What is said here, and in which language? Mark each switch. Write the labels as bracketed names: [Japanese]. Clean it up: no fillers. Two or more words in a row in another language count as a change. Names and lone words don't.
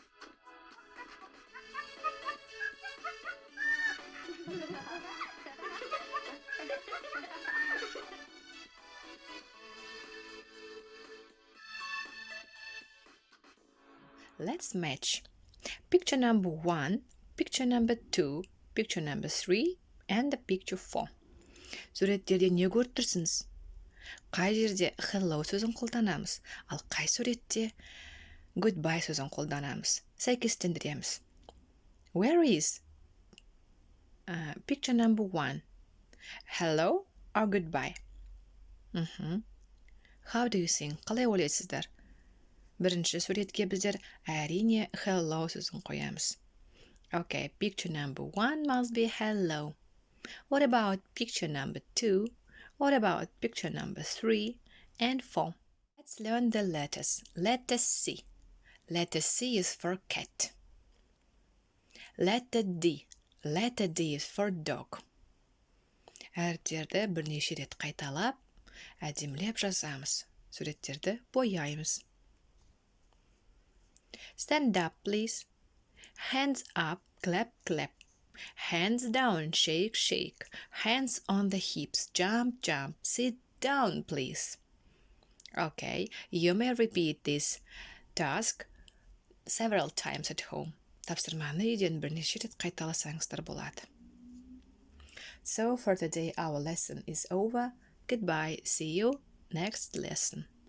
[English] Let's match. Picture number 1, picture number 2, picture number 3, and the picture 4. [Kazakh] Суреттерде не көріп тұрсыңыз? Қай жерде hello сөзін қолданамыз, ал қай суретте goodbye сөзін қолданамыз? Сәйкестендіреміз. [English] Where is picture number 1? Hello or goodbye? How do you think? [Kazakh] Қалай ойлайсыздар? Бірінші суретке біздер әрине hello сөзін қоямыз. [English] Okay, picture number 1 must be hello. What about picture number 2? What about picture number 3 and 4? Let's learn the letters. Letter C. Letter C is for cat. Letter D. Letter D is for dog. [Kazakh] Әріптерді бірнеше рет қайталап, әдемілеп жазамыз. Суреттерді бояймыз. [English] Stand up, please. Hands up, clap, clap. Hands down, shake, shake. Hands on the hips, jump, jump. Sit down, please. Okay, you may repeat this task several times at home. [Kazakh] Тапсырманы үйден бірнеше рет қайталасаңыздар болады. [English] So for today our lesson is over. Goodbye. See you next lesson.